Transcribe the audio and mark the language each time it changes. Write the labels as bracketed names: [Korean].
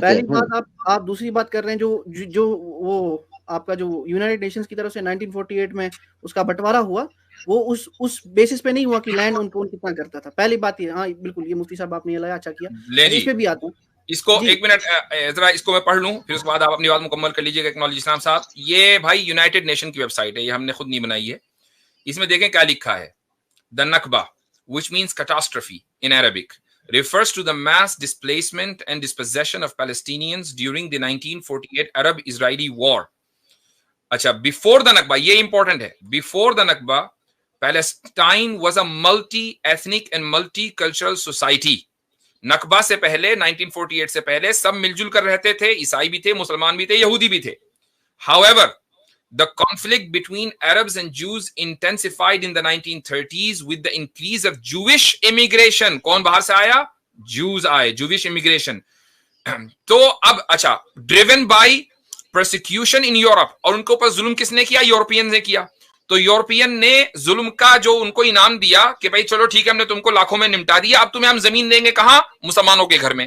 [Hindi] पहली बात आप दूसरी बात कर रहे हैं, जो वो आपका जो यूनाइटेड नेशंस की तरफ से 1948 में उसका बंटवारा हुआ, वो उस बेसिस पे नहीं हुआ कि लैंड उनको कितना करता था। पहली बात ये, हाँ बिल्कुल, ये मुफ्ती साहब आपने ये लाया, अच्छा किया। इस पे भी आता हूँ। इसको एक मिनट जरा इसको मैं पढ़ लूं, फिर उसके बाद आप अपनी बात मुकम्मल कर लीजिएगा। एक्नॉलेज इस्लाम साहब, ये भाई यूनाइटेड नेशन की वेबसाइट है, ये हमने खुद नहीं बनाई है। इसमें देखें क्या लिखा है। [English] The Nakba, which means catastrophe in Arabic, refers to the mass displacement and dispossession of Palestinians during the 1948 Arab-Israeli war. अच्छा, before the Nakba, [Hindi] ये important है, [English] before the Nakba, Palestine was a multi-ethnic and multicultural society. [Hindi] नकबा से पहले, 1948 से पहले सब मिलजुल कर रहते थे, ईसाई भी थे, मुसलमान भी थे, यहूदी भी थे। [English] However, the conflict between Arabs and Jews intensified in the 1930s with the increase of Jewish immigration. [Hindi] कौन बाहर से आया? Jews आए, [English] Jewish immigration. [Hindi] तो अब अच्छा, [English] driven by persecution in Europe, [Hindi] और उनको ऊपर जुल्म किसने किया? यूरोपियन ने किया। तो यूरोपियन ने जुल्म का जो उनको इनाम दिया कि भाई चलो ठीक है, हमने तुमको लाखों में निपटा दिया, अब तुम्हें हम जमीन देंगे। कहां? मुसलमानों के घर में।